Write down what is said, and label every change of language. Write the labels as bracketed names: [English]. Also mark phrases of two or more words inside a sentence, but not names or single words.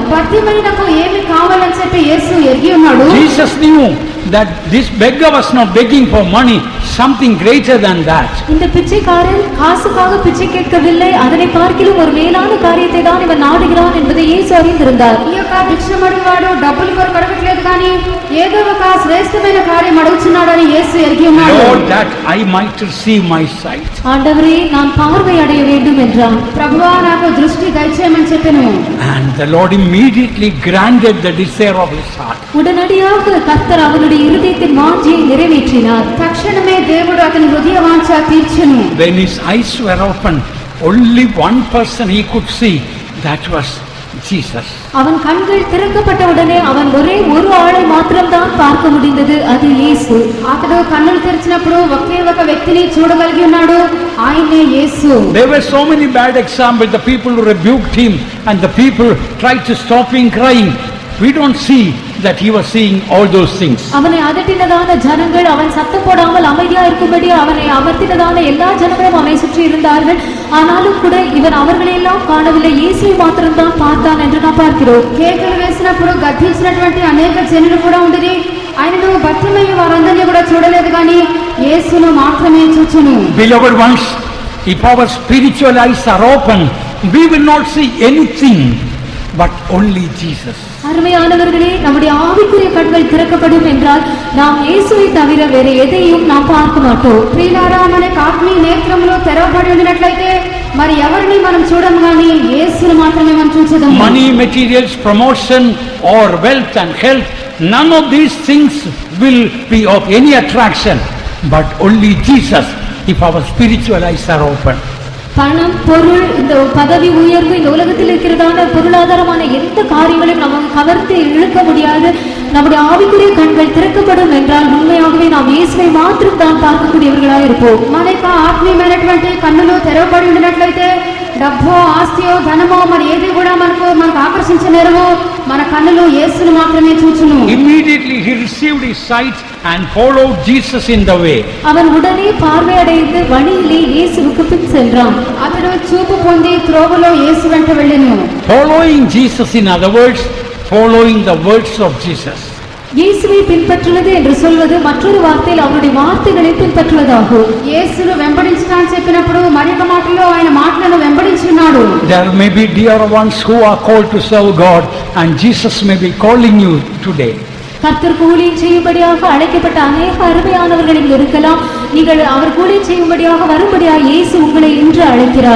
[Telugu] బర్తిమేయునకు ఏమి కావాలని చెప్పి యేసు ఎరిగి ఉన్నాడు. [English] Jesus knew that this beggar was not begging for money, something greater than that. [Tamil] இந்த பிச்சைக்காரன் காசுக்காக பிச்சை கேட்கவில்லை, அதனை பார்க்கிலும் ஒரு மேலான காரியத்தை தான் இவன் நாடுகிறான் என்பதை இயேசு அறிந்திருந்தார். [Telugu] ఈ యొక్క భిక్షం అడుగువాడు డబ్బులు కొరకు అడగట్లేదు, కానీ ఏదో ఒక శ్రేష్టమైన కార్యం అడుగుచున్నాడని యేసు ఎరిగి ఉన్నాడు. [English] Lord, that I might receive my sight. [Tamil] ஆண்டவரே, நான் பார்வை அடைய வேண்டும் என்றான். [Telugu] ప్రభువా, నాకు దృష్టి దయచేయమని చెప్పెను. [English] And the Lord immediately granted the desire of his heart. [Tamil] உடனடியாக கர்த்தர் அவனுடைய இருதயத்தின் வாஞ்சையை நிறைவேற்றினார். [Telugu] తక్షణమే దేవుడు అతని హృదయ వాంఛ తీర్చెను. [English] When his eyes were open, only one person he could see, that was Jesus. [Tamil] அவன் கண்கள் திறக்கப்பட்ட உடனே அவன் ஒரே ஒரு ஆளை மாத்திரம்தான் பார்க்க முடிந்தது, அது இயேசு. [Telugu] అతడు కన్నులు తెరిచినప్పుడు ఒకే ఒక వ్యక్తిని చూడగలిగి ఉన్నాడు, ఆయనే యేసు. [English] There were so many bad examples. The people who rebuked him and the people tried to stop him crying. We don't see that he was seeing all those things. [Tamil] அவனை அதட்டினதான ஜனங்கள், அவன் சத்தம் போடாமல் அமைதியா இருக்கும்படி அவனை அமர்த்தினதான எல்லா ஜனங்களும் அவனை சுற்றி இருந்தார்கள். ஆனாலும் கூட இவன் அவர்களையெல்லாம் காணவில்லை, இயேசுவை மாத்திரம்தான் பார்த்தான் என்று நாம் பார்க்கிறோம். [Telugu] కేకలు వేసినప్పుడు గద్దించినటువంటి అనేక జనులు కూడా ఉండేది, ఆయనను బర్తిమేయు వారందరినీ కూడా చూడలేదు, కానీ యేసును మాత్రమే చూచును. [English] Beloved ones, if our spiritual eyes are open, we will not see anything but only Jesus. [Tamil] அருமையானவர்களே, நம்முடைய ஆவிக்குரிய கண்கள் திறக்கப்படும் என்றால் நாம் இயேசுவை தவிர வேறு எதையும் நாம் பார்க்க மாட்டோம். [Telugu] ప్రియులారా, మనకు ఆత్మీయ నేత్రములు తెరవబడి ఉన్నట్లయితే మరి ఎవరిని మనం చూడము, కానీ యేసును మాత్రమే మనం చూసేదాం. [English] Money, materials, promotion or wealth and health, none of these things will be of any attraction, but only Jesus, if our spiritual eyes are open. [Tamil] பணம், பொருள், இந்த பதவி உயர்வு, இந்த உலகத்தில் இருக்கிறதான பொருளாதாரமான எந்த காரியங்களையும் நமக்கு கவர்ந்து இழுக்க முடியாது. நம்முடைய ஆவிக்குரிய கண்கள் திறக்கப்படும் என்றால் உண்மையாகவே நாம் இயேசுவை மாத்திரம் தான் பார்க்கக்கூடியவர்களாக இருப்போம். [Telugu] మన యొక్క ఆత్మీయమైనటువంటి కన్నులు తెరవబడి ఉన్నట్లయితే డబ్బో, ఆస్తియో, ధనమో మరి ఏది కూడా మనకు ఆకర్షించలేరు. మన కన్నులు యేసును మాత్రమే చూచును. [English] Immediately he received his sight and followed Jesus in the way. [Tamil] அவன் உடனே பார்வையடைந்து வழியிலே இயேசுவுக்கு பின் சென்றான். [Telugu] అతడు చూపు పొంది త్రోవలో యేసు వెంట వెళ్ళెను. [English] Following Jesus, in other words, following the words of Jesus. [Tamil] இயேசுவை பின்பற்றுவது என்று சொல்வது மற்றொரு வார்த்தையில் அவருடைய வார்த்தைகளை பின்பற்றுவதாகும். [Telugu] యేసును వెంబడించడానికి చెప్పినప్పుడు మరొక మాటలో ఆయన మాటలను వెంబడించున్నాడు. [English] There may be dear ones who are called to serve God, and Jesus may be calling you today. [Tamil] கர்த்தர் ஊழியம் செய்யும்படியாக அழைக்கப்பட்ட அநேக அருமையானவர்கள் இங்கு இருக்கலாம். நீங்கள் அவர் ஊழியம் செய்யும்படியாக வரும்படியாக இயேசு உங்களை இன்று அழைக்கிறார்.